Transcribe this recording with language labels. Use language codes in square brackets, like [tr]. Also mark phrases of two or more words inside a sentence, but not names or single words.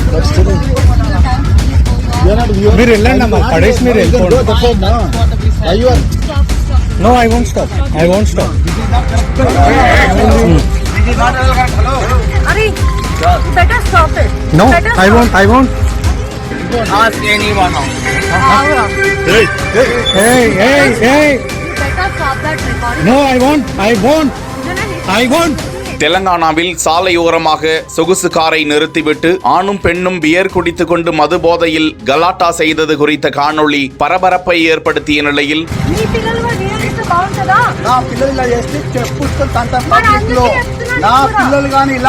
[te] మీరు వెళ్ళండి అమ్మా, పడేసి మీరు వెళ్ళిపోండి. [en] No, I won't stop. I won't stop. Ari, better stop it. No, Better I won't. I won't. Ask anyone now. Hey, hey, hey. You better stop that recording. No, I won't. I won't. I won't. [ta] தெலங்கானாவில் சாலையோரமாக சொகுசு காரை நிறுத்திவிட்டு ஆணும் பெண்ணும் பியர் குடித்துக் கொண்டு மது போதையில் கலாட்டா செய்தது குறித்த காணொளி பரபரப்பை ஏற்படுத்திய நிலையில் [te] మీ పిల్లలు కూడా నియమిస్తే బాగుంటుందా? నా పిల్లలు ఇలా చేస్తే చెప్పుకొని తంత మరి పబ్లిక్లో అందుకే చెప్తున్నాను నా కూడా. పిల్లలు కానీ ఇలా